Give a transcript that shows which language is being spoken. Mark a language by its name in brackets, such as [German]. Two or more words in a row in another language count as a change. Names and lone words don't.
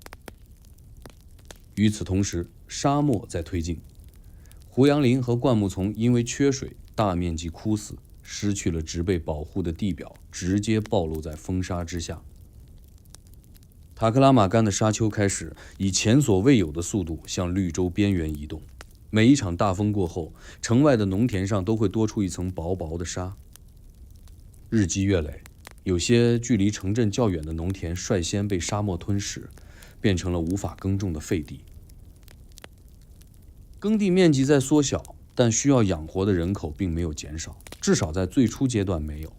[Chinese] 與此同時，沙漠在推進，胡杨林和灌木叢因為缺水大面積枯死，失去了植被保護的地表，直接暴露在風沙之下。塔克拉玛干的沙丘開始以前所未有的速度向綠洲邊緣移動，每一場大風過後，城外的農田上都會多出一層薄薄的沙。日積月累，有些距離城鎮較遠的農田率先被沙漠吞噬，變成了無法耕種的廢地。耕地面積在縮小，但需要養活的人口並沒有減少，至少在最初階段沒有。